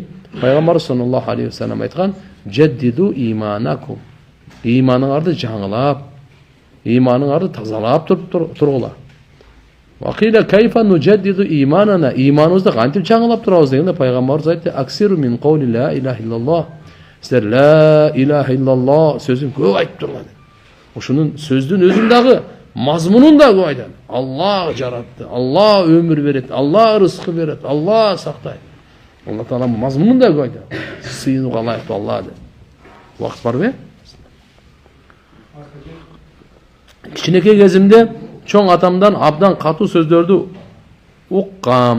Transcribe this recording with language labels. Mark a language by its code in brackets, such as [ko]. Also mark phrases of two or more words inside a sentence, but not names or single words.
[ky] Пайгамбар [ar] صلى الله عليه وسلم [ky] айткан: [ar] "جددوا إيمانكم." [ky] Ыйманыңарды жаңылап, ыйманыңарды тазалап тургула. [ar] وقيل كيف نجدد إيماننا. [ky] Ыйманыбызды кантип жаңылап турабыз дегенде пайгамбарыбыз айтты: [ar] "أكثروا من قول لا إله إلا الله." [ky] Силер [ar] لا إله إلا الله [ky] сөзүн көп айтып турган. Ошонун сөздүн өзүн дагы мазмунун да көп айтат. Аллах жаратты, Аллах өмүр берет, Аллах рызкы берет, Аллах сактайт. Алла Таала мазмунун да көп айтат. Сыйынууга ылайыктуу Аллах деп. Убакыт барбы? Кичинекей кезимде чоң атамдан абдан катуу сөздөрдү уккам.